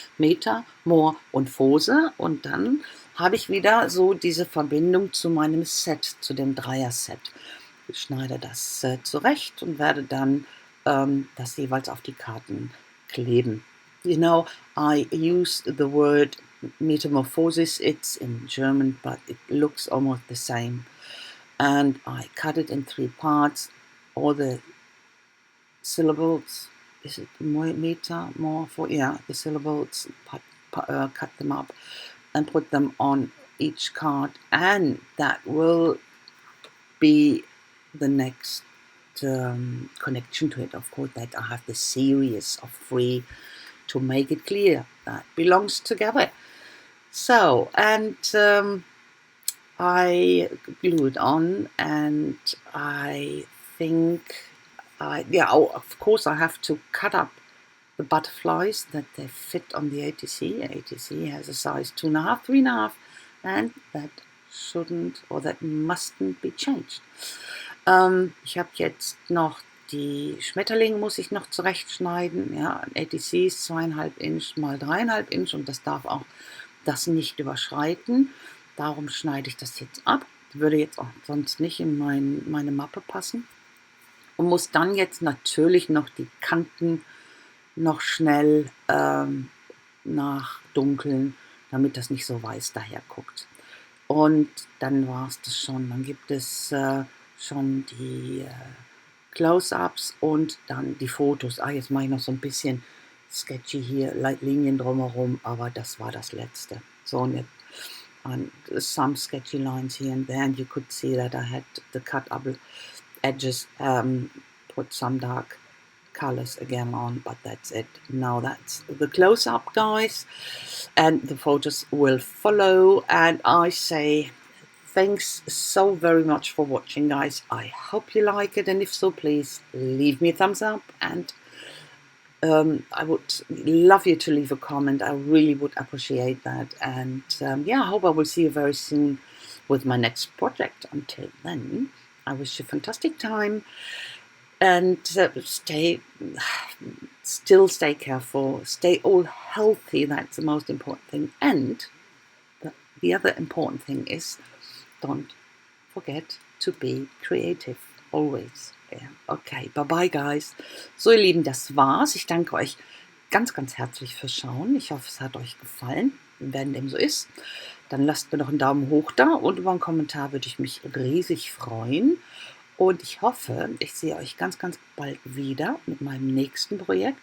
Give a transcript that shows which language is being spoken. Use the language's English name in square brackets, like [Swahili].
[German] Meta, Mor und Phose, und dann habe ich wieder so diese Verbindung zu meinem Set, zu dem Dreier-Set. Ich schneide das zurecht und werde dann das jeweils auf die Karten kleben. [English] You know, I use the word metamorphosis. It's in German, but it looks almost the same. And I cut it in 3 parts. All the syllables, is it meta, more for, yeah, the syllables, cut them up and put them on each card, and that will be the next connection to it. Of course, that I have the series of 3 to make it clear that belongs together. So, and I glue it on, and I think, of course I have to cut up the butterflies that they fit on the ATC. ATC has a size 2.5, 3.5, and that shouldn't, or that mustn't be changed. [German] Ich habe jetzt noch die Schmetterlinge, muss ich noch zurechtschneiden. Ja, ATC ist 2,5 Inch mal 3,5 Inch, und das darf auch das nicht überschreiten. Darum schneide ich das jetzt ab. Würde jetzt auch sonst nicht in meine Mappe passen. Und muss dann jetzt natürlich noch die Kanten noch schnell nachdunkeln, damit das nicht so weiß daher guckt. Und dann war es das schon. Dann gibt es schon die Close-ups und dann die Fotos. Jetzt mache ich noch so ein bisschen sketchy hier, Linien drumherum, aber das war das letzte. [English] So, [German] und jetzt [English] and some sketchy lines here and there, and you could see that I had the cut up edges, put some dark colors again on, but that's it. Now that's the close-up, guys, and the photos will follow. And I say thanks so very much for watching, guys. I hope you like it, and if so, please leave me a thumbs up, and I would love you to leave a comment. I really would appreciate that. And I hope I will see you very soon with my next project. Until then, I wish you a fantastic time, and stay careful, stay all healthy. That's the most important thing. And the other important thing is, don't forget to be creative always. Yeah. Okay, bye bye, guys. [German] So, ihr Lieben, das war's. Ich danke euch ganz, ganz herzlich fürs Schauen. Ich hoffe, es hat euch gefallen. Wenn dem so ist, dann lasst mir doch einen Daumen hoch da, und über einen Kommentar würde ich mich riesig freuen. Und ich hoffe, ich sehe euch ganz, ganz bald wieder mit meinem nächsten Projekt.